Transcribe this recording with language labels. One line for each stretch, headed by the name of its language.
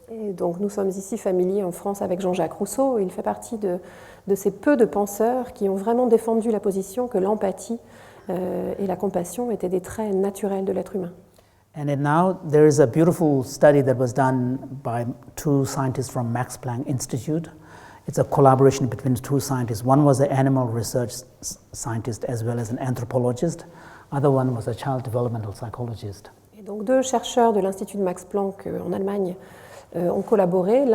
French: Et donc nous sommes ici familiers en France avec Jean-Jacques Rousseau. Il fait partie de ces peu de penseurs qui ont vraiment défendu la position que l'empathie et la compassion étaient des traits naturels de l'être humain.
English: And now there is a beautiful study that was done by two scientists from Max Planck Institute. It's a collaboration between two scientists. One was an animal research scientist as well as an anthropologist. Other one was a child developmental psychologist.
French: Et donc deux chercheurs de l'Institut de Max Planck en Allemagne ont collaboré.